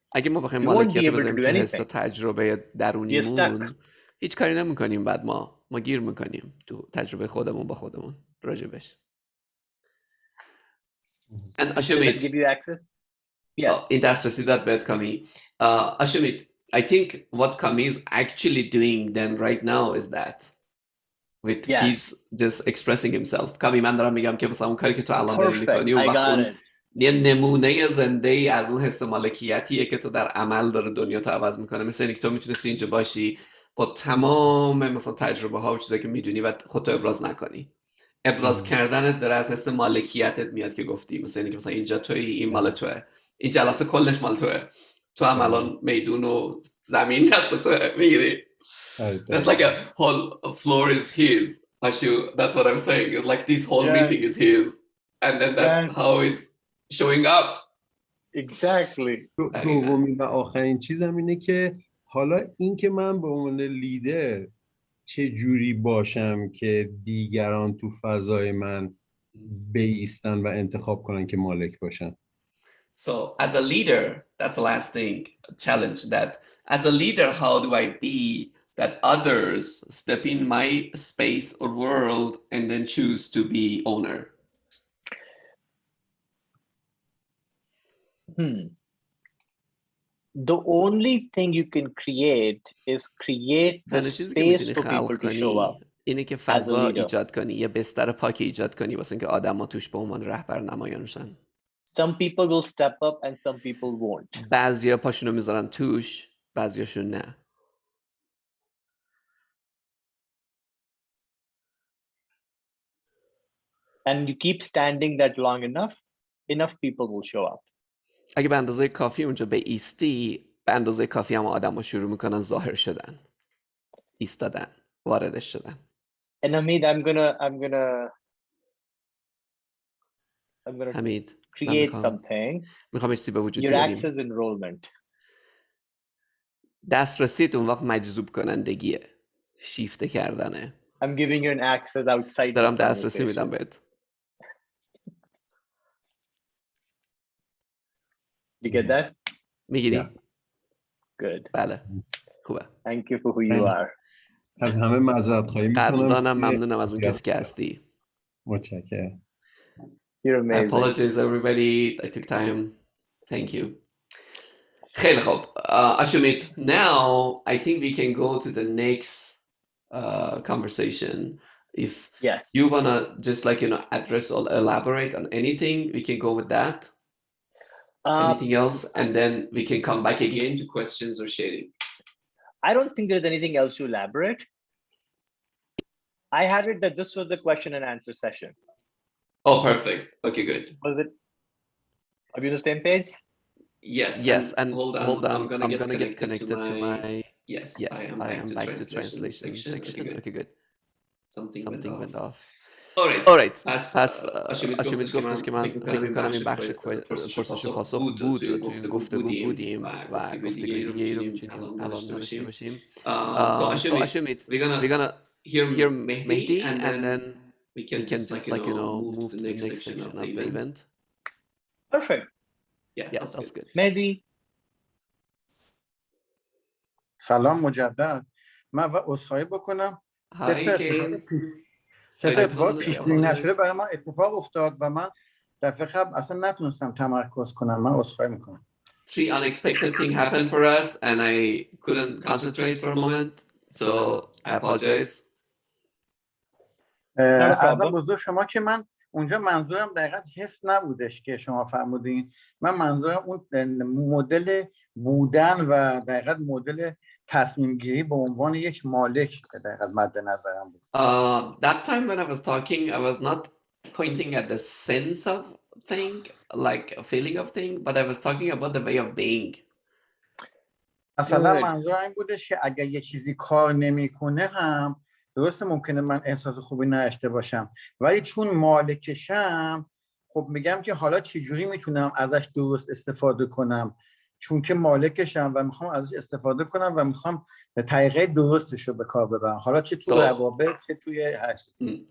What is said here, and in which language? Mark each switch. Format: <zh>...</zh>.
<fa>اگه ما بخوایم مالکیت رو بذاریم تو حس تجربه درونیمون هیچ کاری نمیکنیم. بعد ما گیر میکنیم تو تجربه خودمون با خودمون راجبش.</fa> <en>And Ashumeet, give you access? Yes.</en> <fa>این دسترسی داد بهت کامی.</fa> <en>Ashumeet, I think what Kami is actually doing then right now is that he's just expressing himself.</en> <fa>کامی من دارم میگم که مثلا اون کاری که تو الان داری میکنی اون وقت یه نمونه زنده ای از اون حس مالکیتیه که تو در عمل داره دنیا تو عوض میکنه. مثل اینکه تو میتونستی اینجا باشی با تمام مثلا تجربه ها و چیزایی که میدونی و خودتو ابراز نکنی. ابراز کردنت داره از حس مالکیتت میاد که گفتی. مثل اینکه مثلا اینجا توی این مال توه، این جلسه کلش مال توه، تو هم الان میدون و زمین دست توه میگیری.</fa> <en>That's like a whole floor is his. That's what I'm saying. It's like this whole meeting is his, and then that's how he's showing up. Exactly.</en> <fa>دومین و آخرین چیزم اینه که حالا این که من به عنوان لیدر چه جوری باشم که دیگران تو فضای من بایستن و انتخاب کنن که مالک باشن.</fa> <en>So as a leader, that's the last thing, challenge that. As a leader, how do I be that others step in my space or world and then choose to be owner? The only thing you can create is create the space for people to show up.</en> <fa>اینه که فضا ایجاد کنی، یه بستر پاک ایجاد کنی واسه اینکه آدم‌ها توش به عنوان رهبر نمایان شن.</fa> <en>Some people will step up and some people won't.</en> <fa>بعضیا پاشونو میذارن توش، بعضیاشون نه.</fa> <en>And you keep standing that long enough people will show up.</en> <fa>اگه به اندازه کافی اونجا به ایستی، به اندازه کافی هم آدم‌ها شروع میکنن ظاهر شدن، ایستادن، واردش شدن.</fa> <en>And Hamid, I'm gonna Hamid, create something.</en> <fa>میخوام چیزی به وجود بیاریم.</fa> <en>Your access enrollment.</en> <fa>دسترسیت اون وقت مجذوب کنندگیه، شیفته کردنه.</fa> <en>I'm giving you an access outside.</en> <fa>دارم دسترسی میدم بهت.</fa> <en>You get that?</en> <fa>میگیری؟</fa> <en>Yeah. Good.</en> <fa>بله. خوبه.</fa> <en>Thank you for who you are.</en> <fa>از همه معذرت خواهی میکنم. قدردانم، ممنونم از اون کسی که هستی. متشکرم.</fa> <en>You're amazing. I apologize everybody. I took time. Thank you.</en> <fa>خیلی خوب.</fa> <en>Ashumeet, now I think we can go to the next conversation. If you wanna just address or elaborate on anything, we can go with that. Anything else, and then we can come back again to questions or sharing. I don't think there's anything else to elaborate. I had it that this was the question and answer session. Oh, perfect. Okay, good. Was it? Are we on the same page? Yes. Yes, and hold on. I'm gonna get connected to my. Yes, I am back to translation section. Okay, good. Something went off. Alright.</en> <fa>پس آشومیت گفتش که من فکر میکنم این بخش پرسش و پاسخ بود و توی این گفتگو بودیم و گفتگوی دیگه ای رو میتونیم الان داشته باشیم.</fa> <en>So Ashumeet, we're gonna hear Mehdi and then we can just like move to the next section of the event. Perfect. Yeah, that's good. Mehdi.</en> <fa>سلام مجدد. من عذرخواهی بکنم. سه تا اتفاق پیش‌بینی نشده برای من اتفاق افتاد و من دفعه قبل اصلا نتونستم تمرکز کنم. من عذرخواهی میکنم.</fa> <en>3 unexpected things happened for us and I couldn't concentrate for a moment, so I apologize.</en> <fa>عرضم بزرگ شما که من اونجا منظورم دقیقاً حس نبودش که شما فرمودین. من منظورم اون مدل بودن و دقیقاً مدل تصمیم گیری به عنوان یک مالک دقیقاً مد نظرم بود.</fa> <en>That time when I was talking, I was not pointing at the sense of thing, like a feeling of thing, but I was talking about the way of being.</en> <fa>مثلا منظورم این بودش که اگر یه چیزی کار نمیکنه هم درسته ممکنه من احساس خوبی نداشته باشم، ولی چون مالکشم خب میگم که حالا چجوری میتونم ازش درست استفاده کنم، چون که مالکشم و میخوام ازش استفاده کنم و میخوام طریقه درستش رو به کار ببرم، حالا چه تو روابط چه توی هر چیزی.</fa>